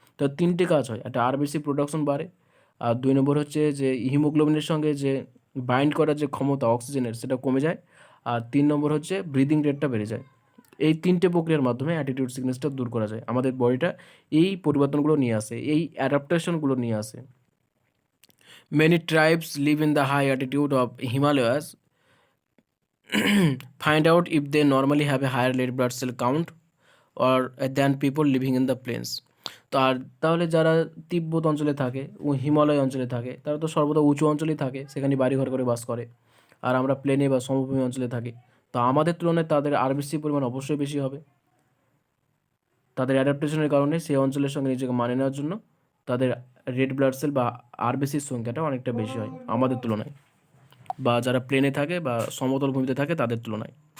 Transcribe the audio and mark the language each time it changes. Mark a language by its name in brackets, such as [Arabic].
[Bangla] তো তিনটে কাজ হয়, একটা আরবিসি প্রোডাকশন বাড়ে, আর 2 নম্বর হচ্ছে যে হিমোগ্লোবিনের সঙ্গে যে বাইন্ড করার যে ক্ষমতা অক্সিজেনের সেটা কমে যায়, আর 3 নম্বর হচ্ছে ব্রিদিং রেটটা বেড়ে যায়। এই তিনটে প্রক্রিয়ার মাধ্যমে অ্যাটিটিউড সিকনেসটা দূর করা যায়। আমাদের বডিটা এই পরিবর্তনগুলো নিয়ে আসে, এই অ্যাডাপ্টেশনগুলো নিয়ে আসে। [English] Many tribes live in the high attitude of Himalayas find out if they normally have a higher red blood cell count or than people living in the plains. [Bangla] তো আর তাহলে যারা তিব্বত অঞ্চলে থাকে ও হিমালয় অঞ্চলে থাকে, তারা তো সর্বদা উঁচু অঞ্চলেই থাকে, সেখানে বাড়িঘর করে বাস করে। আর আমরা প্লেনে বা সমভূমি অঞ্চলে থাকি, তো আমাদের তুলনায় তাদের আরবিসি পরিমাণ অবশ্যই বেশি হবে। তাদের অ্যাডাপ্টেশনের কারণে সেই অঞ্চলের সঙ্গে নিজেকে মানিয়ে নেওয়ার জন্য তাদের রেড ব্লাড সেল বা আরবিসির সংখ্যাটা অনেকটা বেশি হয় আমাদের তুলনায়, বা যারা প্লেনে থাকে বা সমতল ভূমিতে থাকে তাদের তুলনায়।